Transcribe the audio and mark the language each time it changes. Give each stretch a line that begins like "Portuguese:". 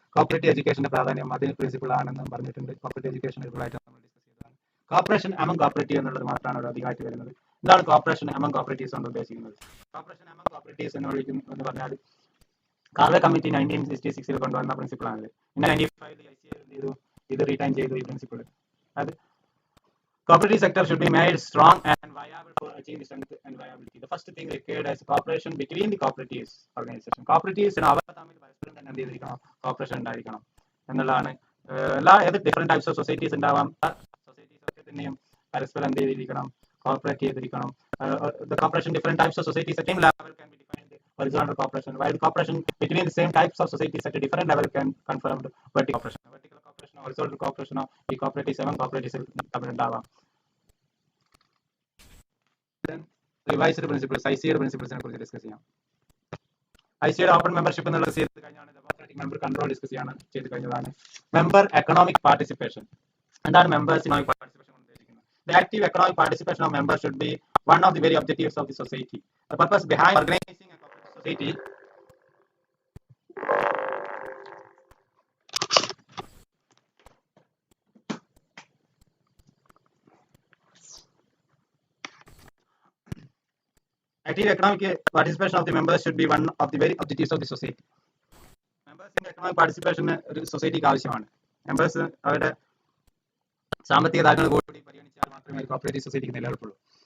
Malayalam: Cooperative എഡ്യൂക്കേഷന്റെ പ്രാധാന്യം അതിന് principle ആണെന്നും പറഞ്ഞിട്ടുണ്ട്. കോപ്പറേറ്റീവ് എഡ്യൂക്കേഷൻ ആയിട്ട് നമ്മൾ ഡിസ്കസ് ചെയ്തതാണ്. കോപ്പറേഷൻ അമംഗ് കോപ്പറേറ്റീവ് എന്നുള്ളത് മാത്രമാണ് ഒരു അധികമായിട്ട് വരുന്നത്. എന്താണ് കോപ്പറേഷൻ അമംഗ് കോപ്പറേറ്റീവ്സ് കൊണ്ട് ഉദ്ദേശിക്കുന്നത്? കോപ്പറേഷൻ അമംഗ് കോപ്പറേറ്റീവ്സ് എന്ന് പറഞ്ഞാൽ കാർവേ കമ്മിറ്റി 1966 കൊണ്ടുവന്ന പ്രിൻസിപ്പിൾ ആണ്. പിന്നെ 95 ICA ഇത് റീടൈൻ ചെയ്തു ഈ പ്രിൻസിപ്പിൾ.
English: അത് cooperative sector should be made strong and viable for achieving strength and viability. The first thing required is cooperation between the cooperatives organization.
Malayalam: Cooperatives അവർ തമ്മിൽ പരസ്പരം തന്നെ എന്ത് ചെയ്തിരിക്കണം, കോപ്പറേഷൻ ഉണ്ടായിരിക്കണം എന്നുള്ളതാണ്. ഏത്
English: different types of societies
Malayalam: ഉണ്ടാവാം, സൊസൈറ്റീസ് ഒക്കെ തന്നെയും പരസ്പരം എന്ത് ചെയ്തിരിക്കണം, കോപ്പറേറ്റ് ചെയ്തിരിക്കണം.
English: The cooperation different types of societies at same level can be defined horizontal cooperation, while cooperation between the same types of societies at a different level can confirmed vertical cooperation. Vertical cooperation, horizontal cooperation, ഈ cooperatives among cooperatives
Malayalam: തമ്മിലുണ്ടാവാം. Revised principles, ICAയുടെ പ്രിൻസിപ്പിൾസിനെ കുറിച്ച് discuss ചെയ്യാം. ICAയുടെ open membership എന്നുള്ള discuss ചെയ്ത് കഴിഞ്ഞാണ്. Democratic member control discuss ചെയ്ത് കഴിഞ്ഞതാണ്. Member economic participation. എന്താണ് members economic participation കൊണ്ട് ഉദ്ദേശിക്കുന്നത്?
English: The active economic participation of members should be one of the very objectives of the society. The purpose behind organizing a cooperative society active economic participation of the members should be one of the very objectives of the society.
Malayalam: മെമ്പേഴ്സിന്റെ economic participation ഒരു സൊസൈറ്റിക്ക് ആവശ്യമാണ്. Members അവരുടെ സാമ്പത്തിക താല്പര്യങ്ങൾ കൂടി പരിഗണിച്ചാൽ മാത്രമേ ഒരു കോപ്പറേറ്റീവ് സൊസൈറ്റിക്ക് നിലനിൽപ്പുള്ളൂ.